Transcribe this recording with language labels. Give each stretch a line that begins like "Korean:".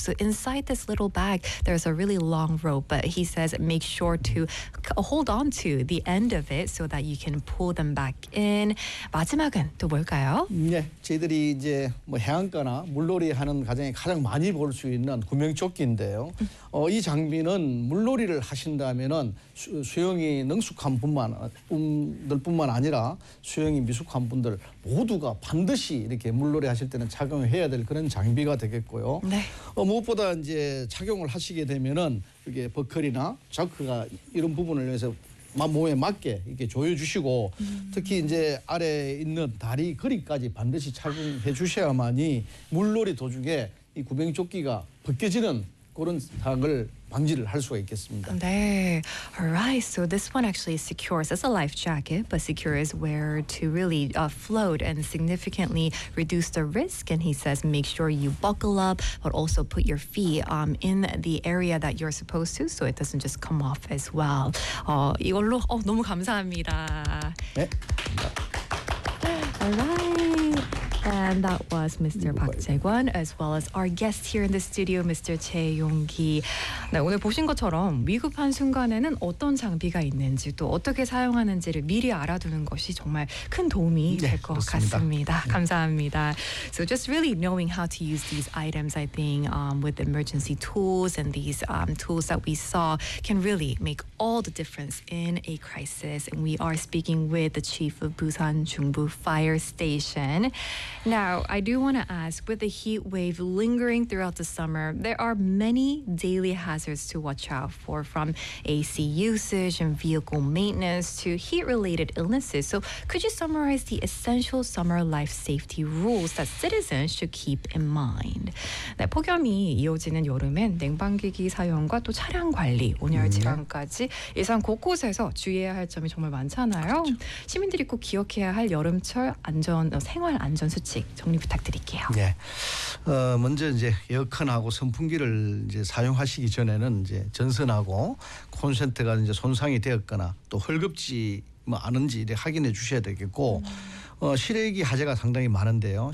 English: So inside this little bag there's a really long rope but he says make sure to hold on to the end of it so that you can pull them back in.
Korean: 마지막은 또 뭘까요? 네. 저희들이 이제 뭐 해안가나 물놀이 하는 과정에 가장 많이 볼 수 있는 구명조끼인데요. 이 장비는 물놀이를 하신다면은 수영이 능숙한 분들뿐만 아니라 수영이 미숙한 분들 모두가 반드시 이렇게 물놀이 하실 때는 착용을 해야 될 그런 장비가 되겠고요. 네. 무엇보다 이제 착용을 하시게 되면은 이게 버클이나 자크가 이런 부분을 위해서 몸에 맞게 이렇게 조여주시고 특히 이제 아래 있는 다리 거리까지 반드시 착용해 주셔야만이 물놀이 도중에 이 구명조끼가 벗겨지는 그런 상황을 방지를 할 수가 있겠습니다.
English: 네. All right. So this one actually secures as a life jacket, but secures where to really float and significantly reduce the risk. And he says, make sure you buckle up, but also put your feet in the area that you're supposed to, so it doesn't just come off as well.
Korean: 이걸로 너무 감사합니다. 네.
English: All right. And that was Mr. 박 재관 as well as our guest here in the studio, Mr.
Korean: 재용기. 네, 오늘 보신 것처럼 위급한 순간에는 어떤 장비가 있는지 또 어떻게 사용하는지를 미리 알아두는 것이 정말 큰 도움이 될 것 같습니다. 네. 감사합니다.
English: So just really knowing how to use these items, I think, with emergency tools and these tools that we saw can really make all the difference in a crisis. And we are speaking with the chief of Busan Jungbu Fire Station. Now, I do want to ask, with the heat wave lingering throughout the summer, there are many daily hazards to watch out for, from AC usage and vehicle maintenance to heat-related illnesses. So could you summarize the essential summer life safety rules that citizens should keep in mind?
Korean: 네, 폭염이 이어지는 여름엔 냉방기기 사용과 또 차량 관리, 온열 질환까지 일상 곳곳에서 주의해야 할 점이 정말 많잖아요. 그렇죠. 시민들이 꼭 기억해야 할 여름철 안전, 생활 안전 수칙 정리 부탁드릴게요. 네, 먼저 이제 에어컨하고 선풍기를 이제 사용하시기 전에는 이제 전선하고 콘센트가 이제 손상이 되었거나 또 헐겁지 뭐 않은지 이제 확인해 주셔야 되겠고 실외기 하재가 상당히 많은데요.